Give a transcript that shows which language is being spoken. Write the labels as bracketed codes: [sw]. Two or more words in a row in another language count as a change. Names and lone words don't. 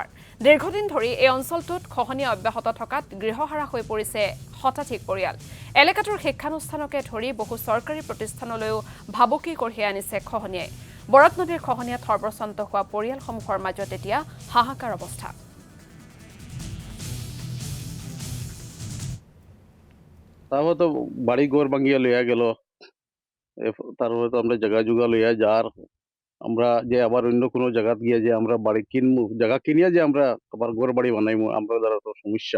[as] দীৰ্ঘদিন ধৰি এই অঞ্চলটোত খহনীয়া অব্যাহত থকাত গৃহহাৰা হৈ পৰিছে শতাধিক পৰিয়াল। এলেকাটোৰ শিক্ষানুষ্ঠানকে ধৰি বহু চৰকাৰী প্ৰতিষ্ঠানলৈও ভাবুকি কঢ়িয়াই আনিছে খহনীয়াই। বৰাক নদীৰ খহনীয়াত সৰ্বশ্ৰান্ত হোৱা পৰিয়ালসমূহৰ মাজত এতিয়া হাহাকাৰ অৱস্থা। [bn] তারপর তো বাড়ি ঘর ভাঙিয়া লইয়া গেল। তারপরে তো আমরা জায়গা জুগা লইয়া যার আমরা যে আবার অন্য কোনো জায়গা গিয়ে যে আমরা বাড়ি কিনবো, জায়গা কিনিয়া যে আমরা আবার ঘর বাড়ি বানাইবো, আমরা দ্বারা তো সমস্যা।